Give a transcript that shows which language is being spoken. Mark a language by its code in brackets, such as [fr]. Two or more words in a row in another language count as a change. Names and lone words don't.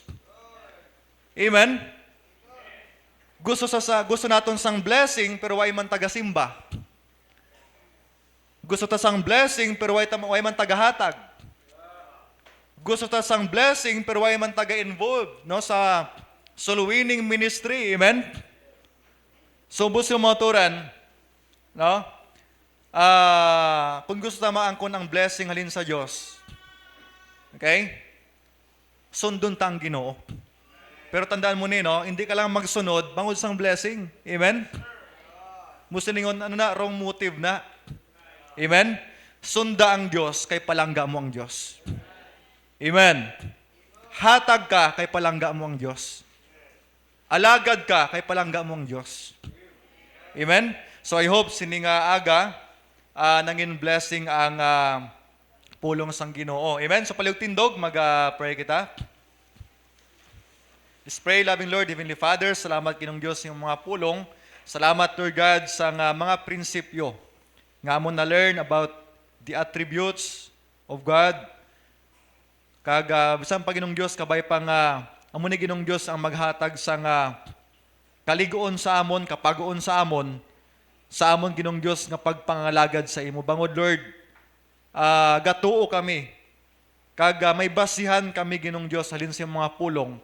[hil] Amen? Gusto naton sang blessing, pero way man taga-simba. Gusto ta sang blessing, pero way man taga-hatag. Gusto ta sang blessing, pero way man taga-involve sa [en] soul winning ministry. [hil] Amen? So, bus yung mga turan, kung gusto ta maangkon ang blessing halin sa Diyos, okay? Sundon ta ang Ginoo. Pero tandaan mo hindi ka lang magsunod, bangod sang blessing. Amen? Musilingon, [en] wrong motive na. [hil] Amen? Sunda ang Diyos, kay palangga mo ang Diyos. Amen? Hatag ka, kay palangga mo ang Diyos. Alagad ka, kay palangga mo ang Diyos. Amen? [en] So I hope [hil] sining aga, nangin blessing ang pulong sang Ginoo. Amen? So paliw tindog, mag-pray kita. [en] Let's pray, loving Lord, Heavenly Father, [hil] salamat Ginong Diyos yung mga pulong. Salamat, Lord God, sa mga prinsipyo nga mo na [en] learn about the attributes of God. [hil] Bisan pa Ginong Diyos, kabay pang amo ni Ginong Diyos ang maghatag sa kaligoon sa amon, kapagoon sa amon Ginong Diyos nga pagpangalagad sa imo. Bangod, Lord, gatuo kami. May basihan kami Ginong Diyos halin sa mga pulong.